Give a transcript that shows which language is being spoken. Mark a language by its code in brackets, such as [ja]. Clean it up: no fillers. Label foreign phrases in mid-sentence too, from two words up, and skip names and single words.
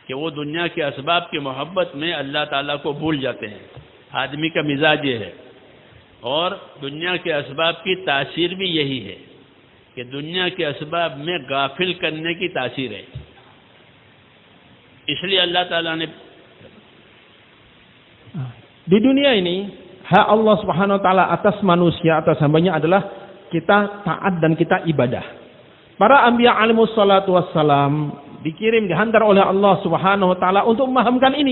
[hi] कि वो दुनिया के असबाब की मोहब्बत में अल्लाह ताला को भूल जाते हैं। आदमी का मिजाज ये है, और दुनिया के असबाब की तासीर भी यही है कि दुनिया के असबाब में गाफिल करने की तासीर है। इसलिए अल्लाह ताला ने [id] di dunia ini hak Allah [ar] Subhanahu wa taala [id] atas manusia, atas hambanya adalah kita taat dan kita ibadah. Para anbiya [ar] alaihimus salatu wassalam [id] dikirim, dihantar oleh Allah [ar] Subhanahu wa taala [id] untuk memahamkan ini.